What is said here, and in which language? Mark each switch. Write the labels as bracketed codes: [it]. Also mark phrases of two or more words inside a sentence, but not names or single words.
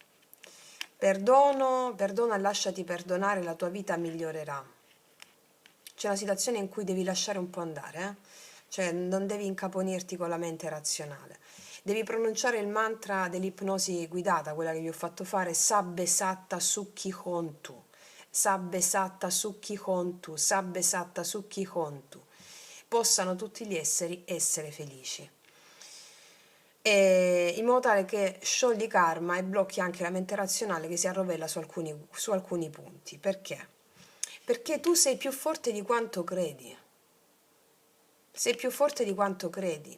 [it] Perdona, lasciati perdonare, la tua vita migliorerà. C'è una situazione in cui devi lasciare un po' andare, cioè non devi incaponirti con la mente razionale. Devi pronunciare il mantra dell'ipnosi guidata, quella che vi ho fatto fare, [pi] Sabbe Satta Sukhi Hontu, Sabbe Satta Sukhi Hontu, Sabbe Satta Sukhi Hontu. [it] Possano tutti gli esseri essere felici. E in modo tale che sciogli karma e blocchi anche la mente razionale che si arrovella su alcuni punti. Perché? Perché tu sei più forte di quanto credi. Sei più forte di quanto credi.